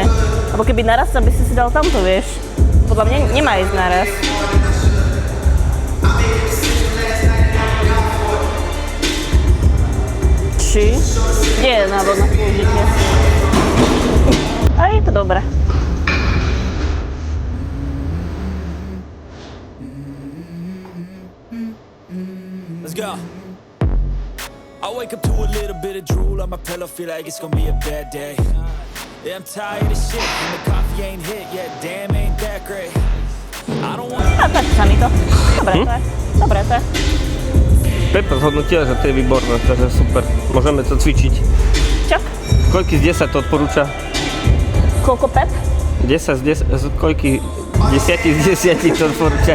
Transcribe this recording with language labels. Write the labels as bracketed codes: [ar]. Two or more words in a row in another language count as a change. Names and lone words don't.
[sk] Lebo keby naraz, aby si dal tamto, vieš. Podľa mňa nemá ísť naraz. Či? Nie je návod na použitie. A je to dobré. [en] Let's go. I wake up to a little bit of drool on my pillow, feel like it's gonna be a bad day. Yeah, I'm tired of shit, and the coffee ain't hit yet, damn, ain't that great. I don't wanna... [sk] A páči sa mi to. Dobre to je. Dobre to je. Pepa zhodnotila, že to je výborné, takže super. Môžeme to cvičiť. Čo? Koľky z 10 to odporúča? Koľko Pep? 10 z 10, koľky 10 z 10 to odporúča?